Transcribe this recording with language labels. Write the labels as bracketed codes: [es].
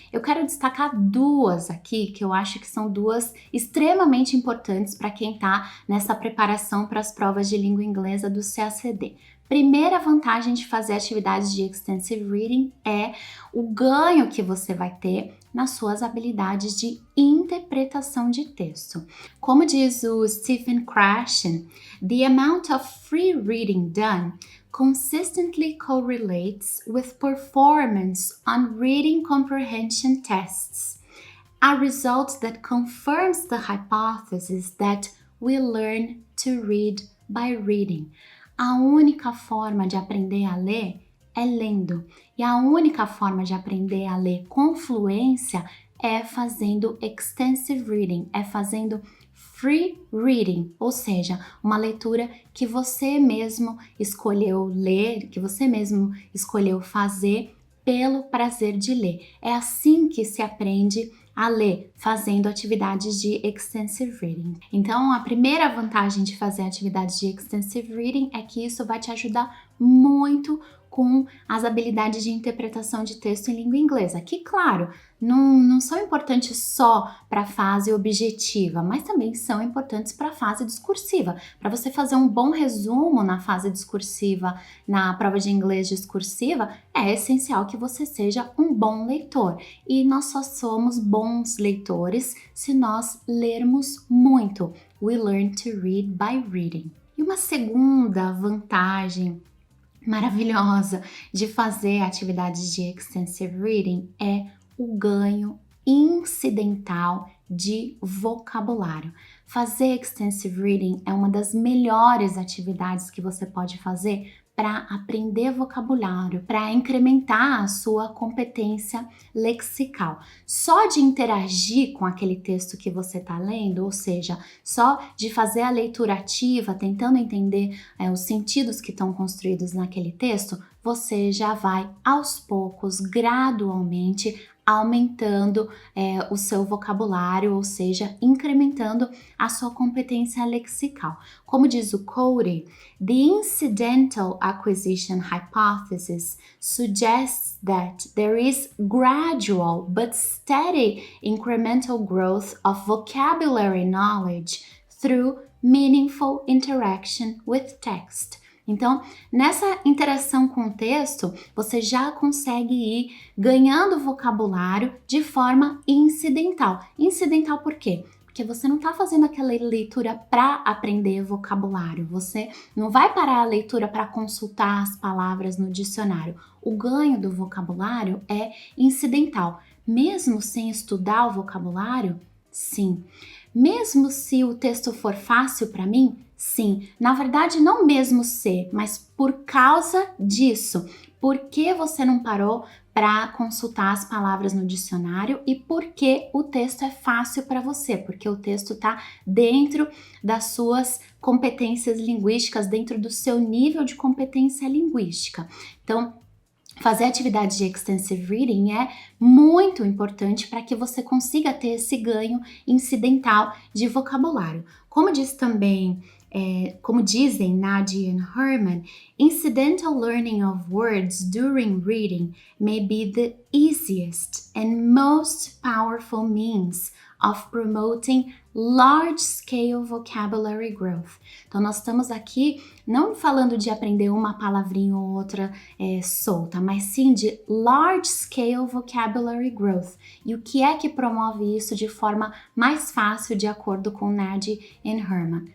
[pt] Eu quero destacar duas aqui que eu acho que são duas extremamente importantes para quem está nessa preparação para as provas de língua inglesa do CACD. Primeira vantagem de fazer atividades de extensive reading é o ganho que você vai ter nas suas habilidades de interpretação de texto. Como diz o [en] Stephen Krashen, the amount of free reading done consistently correlates with performance on reading comprehension tests, a result that confirms the hypothesis that we learn to read by reading. [pt] A única forma de aprender a ler é lendo, e a única forma de aprender a ler com fluência é fazendo extensive reading, é fazendo free reading, ou seja, uma leitura que você mesmo escolheu ler, que você mesmo escolheu fazer pelo prazer de ler. É assim que se aprende a ler, fazendo atividades de extensive reading. Então, a primeira vantagem de fazer atividades de extensive reading é que isso vai te ajudar muito com as habilidades de interpretação de texto em língua inglesa, que, claro, não são importantes só para a fase objetiva, mas também são importantes para a fase discursiva. Para você fazer um bom resumo na fase discursiva, na prova de inglês discursiva, é essencial que você seja um bom leitor. E nós só somos bons leitores se nós lermos muito. [en] We learn to read by reading. [pt] E uma segunda vantagem maravilhosa de fazer atividades de extensive reading é o ganho incidental de vocabulário. Fazer extensive reading é uma das melhores atividades que você pode fazer para aprender vocabulário, para incrementar a sua competência lexical. Só de interagir com aquele texto que você está lendo, ou seja, só de fazer a leitura ativa, tentando entender os sentidos que estão construídos naquele texto, você já vai aos poucos, gradualmente, aumentando o seu vocabulário, ou seja, incrementando a sua competência lexical. Como diz o [en] Cody, the incidental acquisition hypothesis suggests that there is gradual but steady incremental growth of vocabulary knowledge through meaningful interaction with text. [pt] Então, nessa interação com o texto, você já consegue ir ganhando vocabulário de forma incidental. Incidental por quê? Porque você não está fazendo aquela leitura para aprender vocabulário. Você não vai parar a leitura para consultar as palavras no dicionário. O ganho do vocabulário é incidental. Mesmo sem estudar o vocabulário, sim. Mesmo se o texto for fácil para mim, sim. Na verdade, não mesmo ser, mas por causa disso. Por que você não parou para consultar as palavras no dicionário e por que o texto é fácil para você? Porque o texto está dentro das suas competências linguísticas, dentro do seu nível de competência linguística. Então, fazer atividade de extensive reading é muito importante para que você consiga ter esse ganho incidental de vocabulário. Como diz também, como dizem [en] Nadia and Herman, incidental learning of words during reading may be the easiest and most powerful means of promoting large-scale vocabulary growth. [pt] Então, nós estamos aqui não falando de aprender uma palavrinha ou outra solta, mas sim de [en] large-scale vocabulary growth. [pt] E o que é que promove isso de forma mais fácil, de acordo com Nadia e Herman?